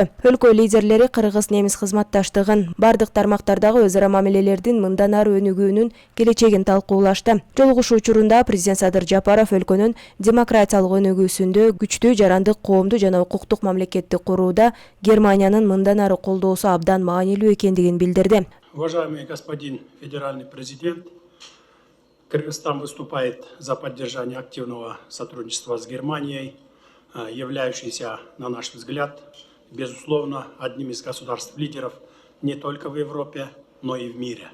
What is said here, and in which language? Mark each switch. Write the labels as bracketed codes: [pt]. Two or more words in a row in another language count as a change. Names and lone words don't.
[ky] Өлкө лидерлери кыргыз-немис кызматташтыгын, бардык тармактардагы өз ара мамилелердин мындан ары өнүгүүнүн келечегин талкуулашты. Жолугушуу учурунда президент Садыр Жапаров өлкөнүн демократиялык өнүгүүсүндө күчтүү жарандык коомдуу жана укуктук мамлекетти курууда Германиянын мындан ары колдоосу абдан маанилүү экендигин билдирди. [ru] Уважаемый господин федеральный президент, Кыргызстан выступает за поддержание активного сотрудничества с Германией, являющейся, на наш взгляд, безусловно, одним из государств-лидеров не только в Европе, но и в мире.